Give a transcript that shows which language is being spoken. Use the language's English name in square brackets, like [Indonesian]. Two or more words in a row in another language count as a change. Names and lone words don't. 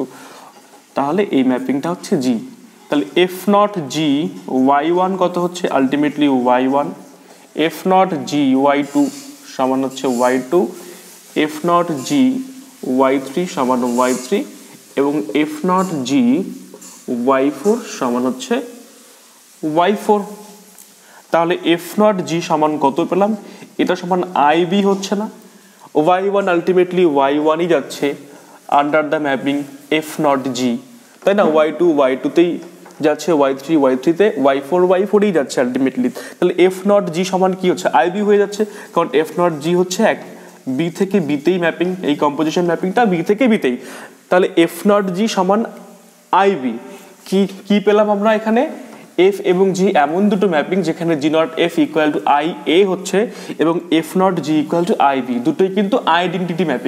[Bangla] তাহলে এই ম্যাপিংটা হচ্ছে জি। তাহলে [English] f not g [Bangla] y1 কত হচ্ছে আলটিমেটলি y1, [English] f not g [Bangla] y2 সমান হচ্ছে y2, [English] f not g [Bangla] y3 সমান y3 এবং [English] f not g [Bangla] y4 সমান হচ্ছে y4। তাহলে [English] f not g [Bangla] সমান কত পেলাম, এটা সমান আই বি হচ্ছে না, y1 আলটিমেটলি y1ই যাচ্ছে [English] under the mapping f not g, [Bangla] তাই না? y2 y2তেই যাচ্ছে, y3 y3তে, y4 y4ই যাচ্ছে আলটিমেটলি। তাহলে [English] f not g [Bangla] সমান কি হচ্ছে, আই বি হয়ে যাচ্ছে, কারণ [English] f not g [Bangla] হচ্ছে এক বি থেকে বিতেই ম্যাপিং, এই [English] composition mapping [Bangla] বি থেকে বিতেই। তাহলে [English] f not g [Bangla] সমান আই বি। কি পেলাম আমরা এখানে, এফ এবং জি এমন দুটো ম্যাপিং যেখানে [English] g not f equal to I A [Bangla] হচ্ছে এবং [English] f not g equal to I B, [Bangla] দুটোই কিন্তু [English] identity mapping.